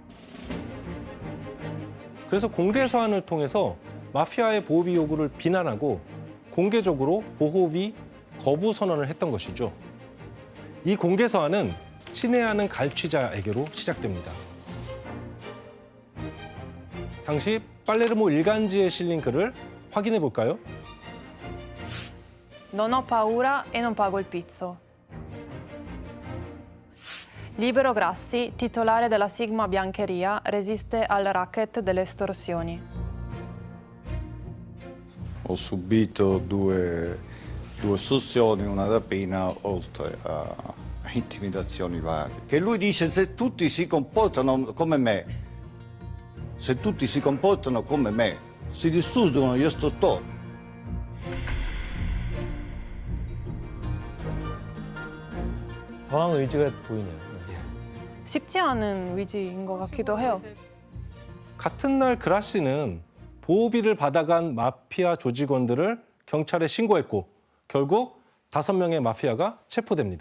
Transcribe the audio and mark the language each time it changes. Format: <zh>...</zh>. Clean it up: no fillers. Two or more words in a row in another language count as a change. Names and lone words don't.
<ko>그래서 공개 서한을 통해서 마피아의 보호비 요구를 비난하고 공개적으로 보호비 거부 선언을 했던 것이죠. 이 공개 서한은 친애하는 갈취자에게로 시작됩니다. 당시 팔레르모 일간지에 실린 글을 확인해 볼까요?</ko> <it>Non ho paura e non pago il pizzo. Libero Grassi, titolare della Sigma Biancheria, resiste al racket delle estorsioni. Ho subito due estorsioni, una rapina, oltre a intimidazioni varie. Che lui dice se tutti si comportano come me, se tutti si comportano come me, si distruggono gli estortori.</it> <ko>저항 의지가 보이네요. 쉽지 않은 의지인 것 같기도 해요. 같은 날 그라시는 보호비를 받아간 마피아 조직원들을 경찰에 신고했고 결국 5명의 마피아가 체포됩니다.</ko>